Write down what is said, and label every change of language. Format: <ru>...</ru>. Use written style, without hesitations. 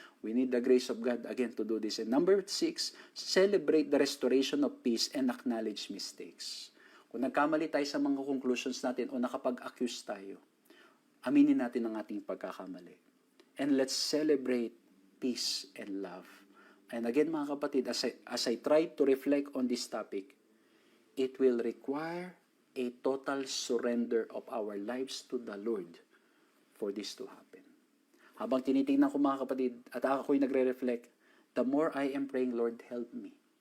<en>We need the grace of God, again, to do this. And number 6, celebrate the restoration of peace and acknowledge mistakes.</en> <tl>Kung nagkamali tayo sa mga conclusions natin o nakapag-accuse tayo, aminin natin ang ating pagkakamali.</tl> <en>And let's celebrate peace and love. And again,</en> <tl>mga kapatid,</tl> <en>as I try to reflect on this topic, it will require a total surrender of our lives to the Lord for this to happen.</en> <tl>Habang tinitingnan ko, mga kapatid, at ako'y nagre-reflect,</tl> <en>the more I am praying, Lord, help me.</en>